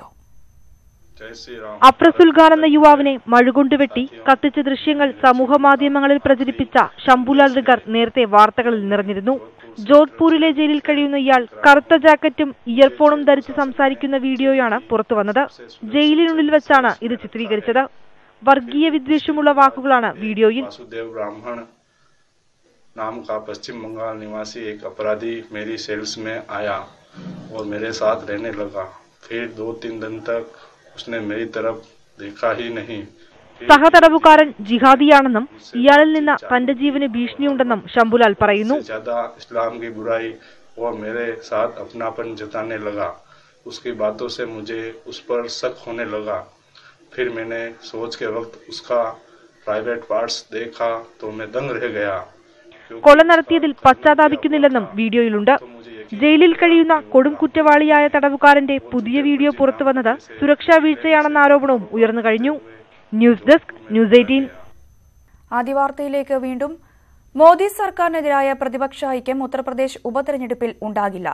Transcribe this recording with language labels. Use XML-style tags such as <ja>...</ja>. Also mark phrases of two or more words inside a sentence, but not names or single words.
<ml>അഫ്രസുൽ ഖാൻ എന്ന യുവാവിനെ മഴുകൊണ്ടുവെട്ടി കത്തിച്ച ദൃശ്യങ്ങൾ സമൂഹമാധ്യമങ്ങളിൽ പ്രചരിപ്പിച്ച ശംഭുലാൽ റിഗാർ നേരത്തെ വാർത്തകളിൽ നിറഞ്ഞിരുന്നു. ജോധ്പൂരിലെ ജയിലിൽ കഴിയുന്ന ഇയാൾ കറുത്ത ജാക്കറ്റും ഇയർഫോണും ധരിച്ച് സംസാരിക്കുന്ന വീഡിയോയാണ് പുറത്തുവന്നത്. ജയിലിനുള്ളിൽ വെച്ചാണ് ഇത് ചിത്രീകരിച്ചത്. വർഗീയ വിദ്വേഷമുള്ള വാക്കുകളാണ് വീഡിയോയിൽ.</ml> <hi>नाम का पश्चिम बंगाल निवासी एक अपराधी मेरी सेल्स में आया और मेरे साथ रहने लगा. फिर 2-3 दिन तक उसने मेरी तरफ देखा ही नहीं.</hi> <ml>സഹതടവുകാരൻ ജിഹാദിയാണെന്നും ഇയാളിൽ നിന്ന് തന്റെ ജീവന് ഭീഷണിയുണ്ടെന്നും ശംഭുലാൽ പറയുന്നു.</ml> <hi>इस्लाम की बुराई और मेरे साथ अपनापन जताने लगा. उसकी बातों से मुझे उस पर शक होने लगा. फिर मैंने सोच के वक्त उसका प्राइवेट पार्ट्स देखा तो मैं दंग रह गया.</hi> <ml>കൊല നടത്തിയതിൽ പശ്ചാത്താപിക്കുന്നില്ലെന്നും വീഡിയോയിലുണ്ട്. ജയിലിൽ കഴിയുന്ന കൊടും കുറ്റവാളിയായ തടവുകാരന്റെ പുതിയ വീഡിയോ പുറത്തുവന്നത് സുരക്ഷാ വീഴ്ചയാണെന്ന ആരോപണവും ഉയർന്നു കഴിഞ്ഞു. ന്യൂസ് ഡെസ്ക്, ന്യൂസ് 18. ആദ്യ വാർത്തയിലേക്ക് വീണ്ടും. മോദി സർക്കാരിനെതിരായ പ്രതിപക്ഷ ഐക്യം ഉത്തർപ്രദേശ് ഉപതെരഞ്ഞെടുപ്പിൽ ഉണ്ടാകില്ല.</ml>